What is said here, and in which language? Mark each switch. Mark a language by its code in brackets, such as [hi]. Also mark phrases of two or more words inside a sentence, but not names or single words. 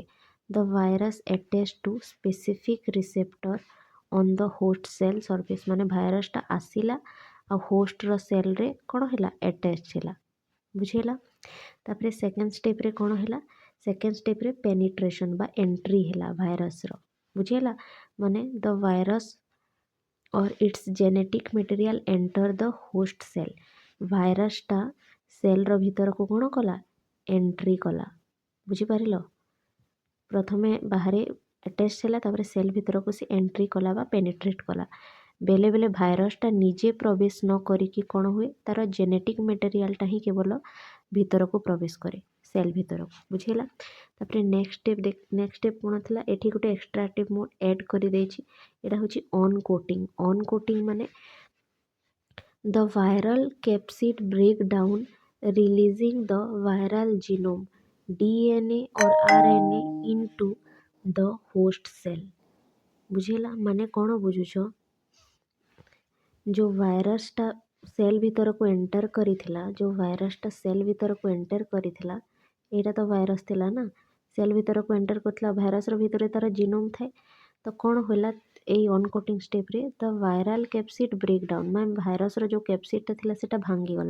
[en] the virus attach to specific receptor on the host cell surface, [or] ମାନେ ଭାଇରସ୍ଟା ଆସିଲା ଆଉ ହୋଷ୍ଟର ସେଲ୍ରେ କ'ଣ ହେଲା, ଆଟାଚ୍ ହେଲା। ବୁଝିହେଲା। ତାପରେ ସେକେଣ୍ଡ ଷ୍ଟେପ୍ରେ କ'ଣ ହେଲା, ସେକେଣ୍ଡ ଷ୍ଟେପ୍ରେ ପେନିଟ୍ରେସନ୍ ବା ଏଣ୍ଟ୍ରି ହେଲା ଭାଇରସ୍ର। ବୁଝିହେଲା। ମାନେ [en] the virus or its genetic material enter the host cell, [or] ଭାଇରସ୍ଟା ସେଲ୍ର ଭିତରକୁ କ'ଣ କଲା, ଏଣ୍ଟ୍ରି କଲା। ବୁଝିପାରିଲ। ପ୍ରଥମେ ବାହାରେ ଆଟାଚ୍ ହେଲା, ତାପରେ ସେଲ୍ ଭିତରକୁ ସେ ଏଣ୍ଟ୍ରି କଲା ବା ପେନିଟ୍ରେଟ୍ କଲା। ବେଲେ ବେଲେ ଭାଇରସ୍ଟା ନିଜେ ପ୍ରବେଶ ନ କରିକି କ'ଣ ହୁଏ, ତାର ଜେନେଟିକ୍ ମେଟେରିଆଲଟା ହିଁ କେବଳ ଭିତରକୁ ପ୍ରବେଶ କରେ, ସେଲ୍ ଭିତରକୁ। ବୁଝିହେଲା। ତାପରେ [en] next step [or] କ'ଣ ଥିଲା, ଏଠି ଗୋଟେ ଏକ୍ସଟ୍ରାକ୍ଟିଭ୍ ମୁଁ ଆଡ଼୍ କରିଦେଇଛି। ଏଇଟା ହେଉଛି [en] un coating. un coating ମାନେ the viral capsid break down releasing the viral genome DNA or RNA into the host cell। [or] ବୁଝିହେଲା। ମାନେ କ'ଣ ବୁଝୁଛ, ଯେଉଁ ଭାଇରସ୍ଟା ସେଲ୍ ଭିତରକୁ ଏଣ୍ଟର କରିଥିଲା, ଯେଉଁ ଭାଇରସ୍ଟା ସେଲ୍ ଭିତରକୁ ଏଣ୍ଟର କରିଥିଲା, ଏଇଟା ତ ଭାଇରସ୍ ଥିଲା ନା, ସେଲ୍ ଭିତରକୁ ଏଣ୍ଟର କରିଥିଲା। ଭାଇରସ୍ର ଭିତରେ ତାର ଜିନୋମ୍ ଥାଏ। ତ କ'ଣ ହେଲା, ଏଇ ଅନକୋଟିଂ ଷ୍ଟେପ୍ରେ [en] the viral capsid break down, [or] ମାନେ ଭାଇରସ୍ର ଯେଉଁ କ୍ୟାପସିଡ୍ଟା ଥିଲା ସେଟା ଭାଙ୍ଗିଗଲା।